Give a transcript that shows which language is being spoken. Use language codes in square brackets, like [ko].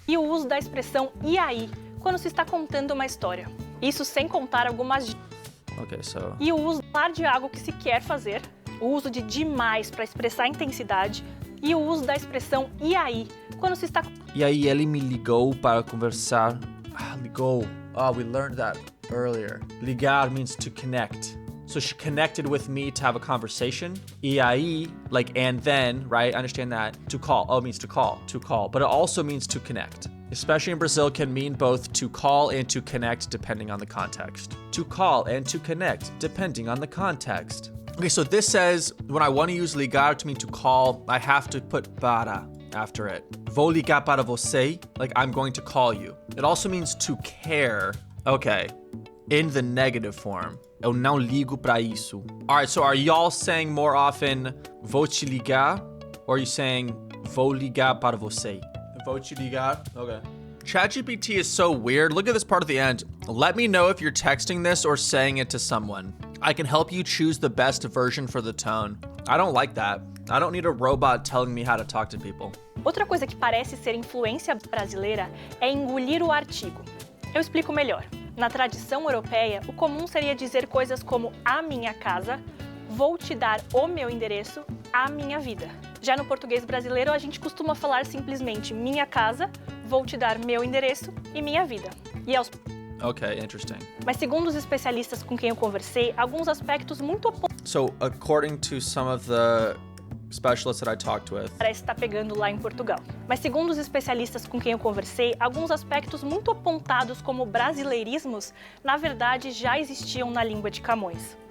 [pt] E o uso da expressão e aí, quando se está contando uma história. Isso sem contar algumas [en] Okay, so [pt] E o uso de falar de algo que se quer fazer, o uso de demais para expressar intensidade e o uso da expressão e aí, quando se está E aí ele me ligou para conversar. Ligou. [en] Oh, we learned that earlier. Ligar means to connect. So she connected with me to have a conversation. [pt] E aí, [en] like, and then, right? I understand that. To call. Oh, it means to call. To call. But it also means to connect. Especially in Brazil, can mean both to call and to connect depending on the context. To call and to connect depending on the context. Okay, so this says when I want to use ligar to mean to call, I have to put para after it. [pt] Vou ligar para você, [en] like I'm going to call you. It also means to care. Okay, in the negative form. [pt] Eu não ligo pra isso. [en] All right, so are y'all saying more often [pt] vou te ligar, [en] or are you saying [pt] vou ligar para você? Vou te ligar? Okay. [en] ChatGPT is so weird. Look at this part at the end. Let me know if you're texting this or saying it to someone. I can help you choose the best version for the tone. I don't like that. I don't need a robot telling me how to talk to people. [pt] Outra coisa que parece ser influência brasileira é engolir o artigo. Eu explico melhor. Na tradição europeia, o comum seria dizer coisas como a minha casa, vou te dar o meu endereço, a minha vida. Já no português brasileiro, a gente costuma falar simplesmente minha casa, vou te dar meu endereço e minha vida. [en] Okay, interesting. [pt] Mas segundo os especialistas com quem eu conversei, alguns aspectos muito [en] So, according to some of the specialists that I talked with, [pt] parece estar pegando lá em Portugal. Mas segundo os especialistas com quem eu conversei, alguns aspectos muito apontados como brasileirismos, na verdade, já existiam na língua de Camões.